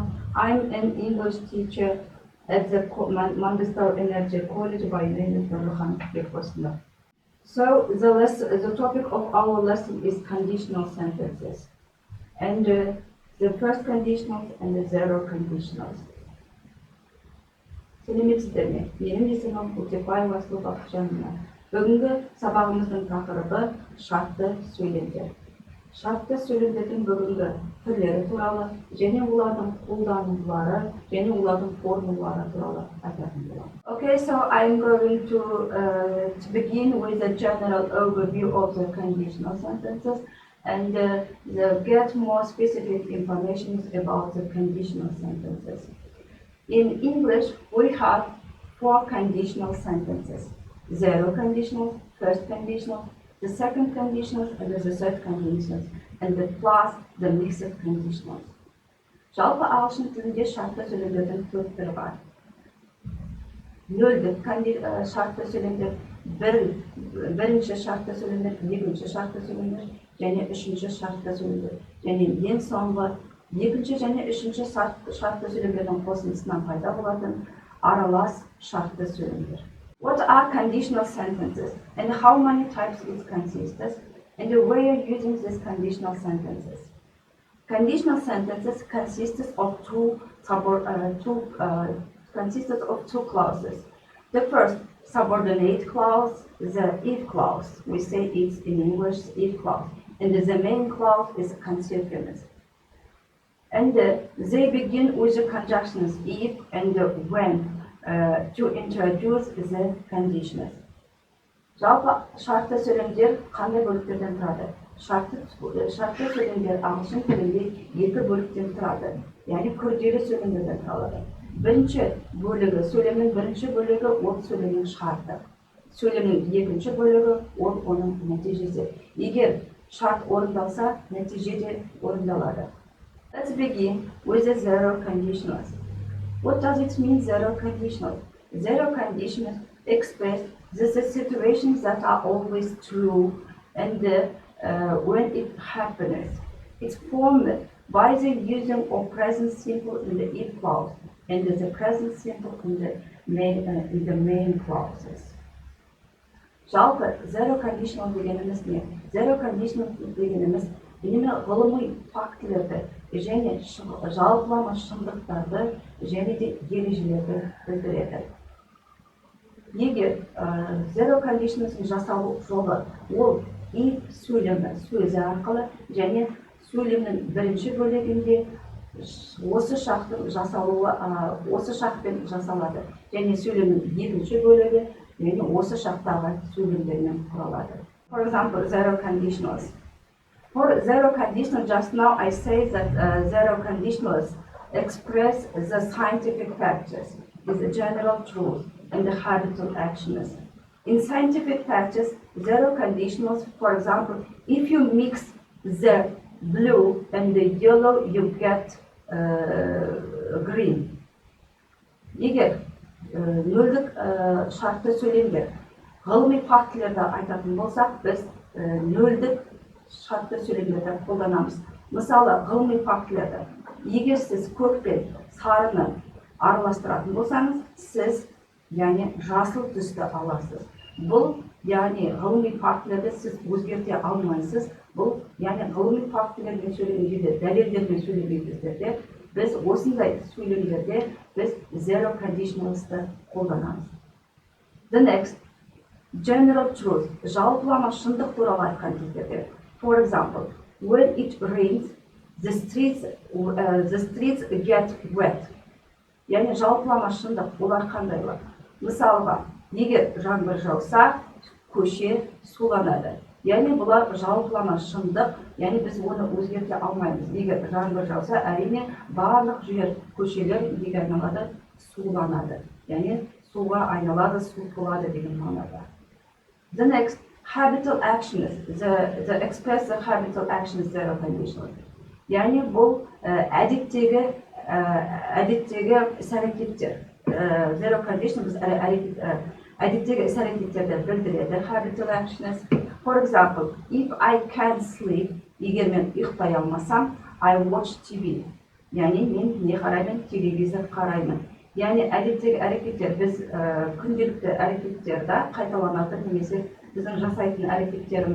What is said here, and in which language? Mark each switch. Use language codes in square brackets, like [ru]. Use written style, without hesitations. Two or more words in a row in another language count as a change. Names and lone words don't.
[en] I'm an English teacher at the Mangistau Energy College. By name is Nurhan. So the topic of our lesson is conditional sentences, and the first conditionals and the zero conditionals. [kk] Сәлеметсіздер ме? Менің есімім УТЕПБАЕВА БАКИТЖАНОВНА. Бүгінгі сабағымыздың тақырыбы шартты сөйлемдер. Шартты сөйлемдердің бүгінгі түрлері туралы және олардың қолданулары және олардың формулалары туралы айтатын боламын. [en] Okay, so I'm going to begin with a general overview of the conditional sentences and get more specific information about the conditional sentences. In English, we have 4 conditional sentences: zero conditional, first conditional, the second conditional, and the third conditional, and plus the mixed conditionals. [kk] Жалпы ағылшын тілінде шартты сөйлемдердің 4 түрі бар. Нөлдік шартты сөйлемдер, бірінші шартты сөйлемдер, екінші шартты сөйлемдер, және үшінші шартты сөйлемдер. Және ең соңғы екінші және үшінші шартты сөйлемдердің қосындысынан пайда болатын аралас шартты сөйлемдер. [en] What are conditional sentences and how many types it consists, and the way of using these conditional sentences? Conditional sentences consists of two clauses. The first subordinate clause, the if clause. We say it's in English if clause, and the main clause is consequence. And they begin with the conjunctions if and when to introduce the conditionals. [kk] Жалпы шартты сөйлемдер қандай бөліктерден тұрады? Шартты сөйлемдер ағылшын тілінде 2 бөліктен тұрады, яғни күрделі сөйлемдерден тұрады. Бірінші бөлігі, сөйлемнің бірінші бөлігі ол сөйлемнің шарты. Сөйлемнің екінші бөлігі ол оның нәтижесі. Егер шарт орындалса, нәтиже де орындалады. [en] Let's begin with the zero conditionals. What does it mean, zero conditionals? Zero conditionals express the situations that are always true and when it happens. It's formed by the using of present simple in the if clause and the present simple in the main clauses. [kk] Жалпы [en] zero conditional [kk] дегеніміз не? [en] Zero conditional [kk] дегеніміз ғылыми фактілерді және жалпылама шындықтарды және де ережелерді білдіреді. Егер [en] zero conditional'ın [kk] жасалу жолы ол if сөйлемі сөзі арқылы және сөйлемнің бірінші бөлігінде осы шарттың жасалуы осы шартпен жасалады және сөйлемнің екінші бөлігі және осы шарттағы сөйлемдермен құралады. [en] For example, zero conditionals. For zero conditional, just now I say that zero conditionals express the scientific facts, the general truth, and the habitual actions. In scientific facts, zero conditionals, for example, if you mix the blue and the yellow, you get green. [kk] Егер нөлдік шартты сөйлемдер ғылыми фактілерді айтатын болсақ, біз нөлдік шартты сөйлемдерді қолданамыз. Мысалы, ғылыми фактілерді егер сіз көк пен сарыны араластыратын болсаңыз, сіз яғни жасыл түсті аласыз. Бұл яғни ғылыми фактілерді сіз өзгерте алмайсыз. Бұл яғни ғылыми фактілермен сөйлемдерде, дәлелдермен сөйлемдерде біз осындай сөйлемдерде біз [en] zero conditionals'ты [kk] қолданамыз. [en] The next, general truth, [kk] жалпылама шындық туралы айтқан кездерде. [en] For example, when it rains, the streets get wet. [kk] Яғни жалпылама шындық, олар қандайлар? Мысалға, егер жаңбыр жауса, көше суланады. Яғни бұлар жалпылама шындық, яғни біз оны өзгерте алмаймыз. Егер жаңбыр жауса, әрине барлық жер көшелер неге айналады? Суланады. Яғни суға айналады, су толады деген мағынада. [en] The next, habitual actions, the express the habitual actions zero conditional. [kk] Яғни бұл әдеттегі іс-әрекеттер. [en] Zero conditional [kk] біз әдеттегі іс-әрекеттерді білдіреді. [en] Habitual actions. For example, if I can't sleep, [kk] егер мен ұйықтай алмасам, [en] I watch TV. [kk] Яғни мен не қараймын? Телевизор қараймын. Яғни әдеттегі әрекеттер біз күнделікті әрекеттерді қайталанатын немесе біздің жасайтын әрекеттеріміз.